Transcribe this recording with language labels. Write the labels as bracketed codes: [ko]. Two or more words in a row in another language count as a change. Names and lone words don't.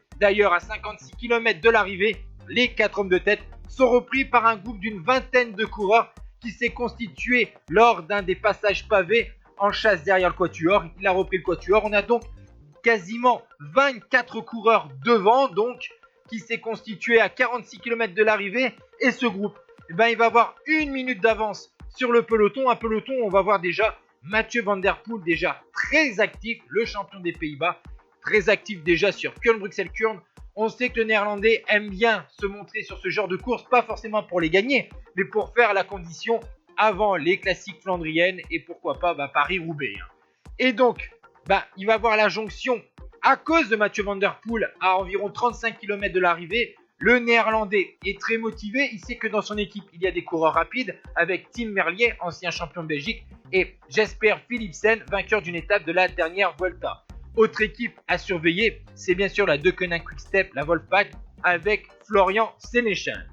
[fr] D'ailleurs, à 56 km de l'arrivée, les 4 hommes de tête sont repris par un groupe d'une vingtaine de coureurs qui s'est constitué lors d'un des passages pavés en chasse derrière le quatuor. Il a repris le quatuor. On a donc quasiment 24 coureurs devant, donc qui s'est constitué à 46 km de l'arrivée. Et ce groupe, il va avoir une minute d'avance sur le peloton. Un peloton, on va voir déjà Mathieu van der Poel, déjà très actif, le champion des Pays-Bas. Très actif déjà sur Kuurne-Bruxelles-Kuurne. On sait que le néerlandais aime bien se montrer sur ce genre de course, pas forcément pour les gagner, mais pour faire la condition avant les classiques flandriennes et pourquoi pas Paris-Roubaix. Et donc, il va avoir la jonction à cause de Mathieu van der Poel à environ 35 km de l'arrivée. Le néerlandais est très motivé, il sait que dans son équipe il y a des coureurs rapides avec Tim Merlier, ancien champion de Belgique, et Jesper Philipsen, vainqueur d'une étape de la dernière Vuelta. Autre équipe à surveiller, c'est bien sûr la Deceuninck Quick-Step, la Wolfpack, avec Florian Sénéchal.